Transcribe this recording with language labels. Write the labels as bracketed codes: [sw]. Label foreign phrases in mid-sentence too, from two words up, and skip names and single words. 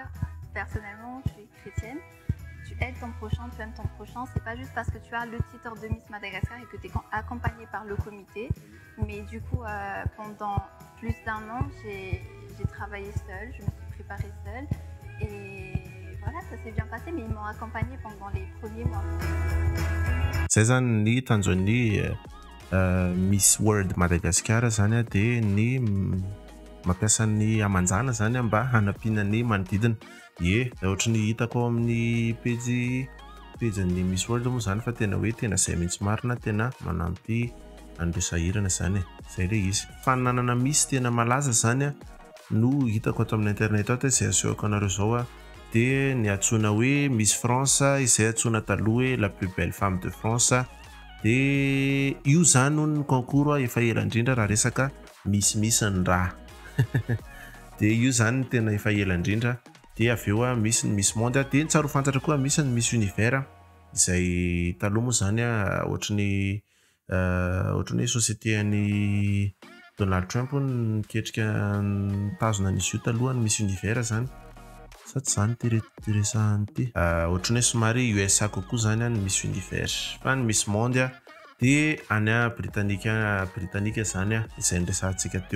[fr] Personnellement je suis chrétienne. Tu aides ton prochain, tu aimes ton prochain, c'est pas juste parce que tu as le titre de Miss Madagascar et que tu es accompagnée par le comité, mais du coup pendant plus d'1 an j'ai travaillé seule, je me suis préparée seule et voilà, ça s'est bien passé, mais ils m'ont accompagnée pendant les premiers mois. [mg] Zay zany ny tanjon'ny Miss World Madagascar zany dia ny mampiasa ny amanjana zany mba hanampiana ny manodidina. Ohatra ny hitako amin'ny pejin'ny Miss World moa zany fa tena hoe tena zay mihitsy marina tena manampy an'ireo sahirana zany zay le izy. Fananana Miss tena malaza zany no hitako ato amin'ny internet ato izay asehoko anareo zao dia ny antsoina hoe Miss France izay antsoina taloha hoe [fr] la plus belle femme de France [mg] dia io zany no ny concours efa ela indrindra raha resaka Miss Ndao dia io zany tena efa ela indrindra. Dia avy eo misy ny Miss Monde dia ny tsaro fantatra koa misy ny Miss Univers izay taloha moa zany ohatrany hoe société any Donald Trump niketrika nitazona an'izy io taloha ny Miss Univers zany sady zany tiresahany ity ohatrany hoe somary USA kokoa zany ny Miss Univers fa ny Miss Monde dia any britannique zany izay nresantsika teo.